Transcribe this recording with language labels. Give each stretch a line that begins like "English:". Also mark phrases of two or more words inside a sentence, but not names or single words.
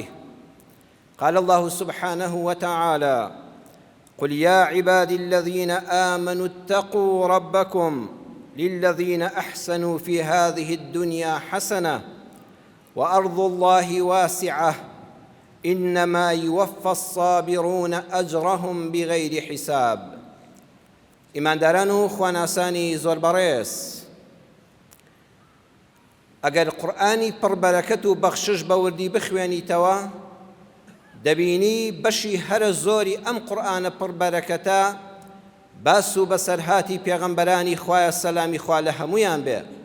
Arabic: قال الله سبحانه وتعالى: قل يا عبادي الذين آمنوا اتقوا ربكم للذين أحسنوا في هذه الدنيا حسنة وأرض الله واسعة إنما يوفى الصابرون أجرهم بغير حساب.
Central Kurdish: ئیمانداران و خواناسانی زۆر بەڕێز، ئەگەر قورئانی پڕبەرەکەت و بەخشش بەوردی بخوێنیتەوە، دەبینی بەشی هەرە زۆری ئەم قورئانە پڕبەرەکەتە باس و بەسەرهاتی پێغەمبەرانی خوایە سەلامی خوا لە هەموویان بێ.